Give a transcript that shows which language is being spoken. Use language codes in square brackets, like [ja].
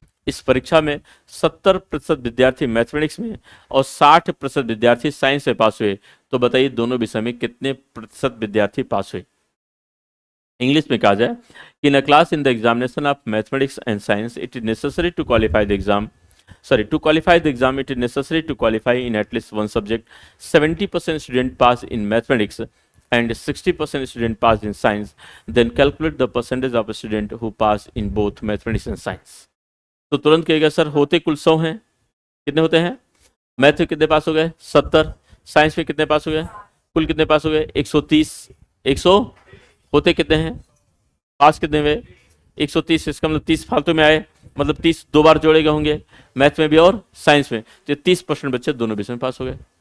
[hi] इस परीक्षा में 70% विद्यार्थी मैथमेटिक्स में और 60% विद्यार्थी साइंस में पास हुए, तो बताइए दोनों विषय में कितने प्रतिशत विद्यार्थी पास हुए? इंग्लिश में कहा जाए कि [en] In a class in the examination of mathematics and science it is necessary to qualify the exam, to qualify the exam it is necessary to qualify in at least one subject. 70% student pass in mathematics and 60% student pass in science. Then calculate the percentage of a student who pass in both mathematics and science. [hi] तो तुरंत कहेगा sir होते कुल 100 हैं, कितने होते हैं? Math में कितने पास हो गए? 70। साइंस में कितने पास हो गए? कुल कितने पास हो गए? 130। 100 होते कितने हैं? पास कितने हुए? 130। इसका मतलब 30 फालतू में आए, मतलब 30 2 बार जोड़े गए होंगे, मैथ में भी और साइंस में, तो 30% बच्चे दोनों विषय में पास हो गए।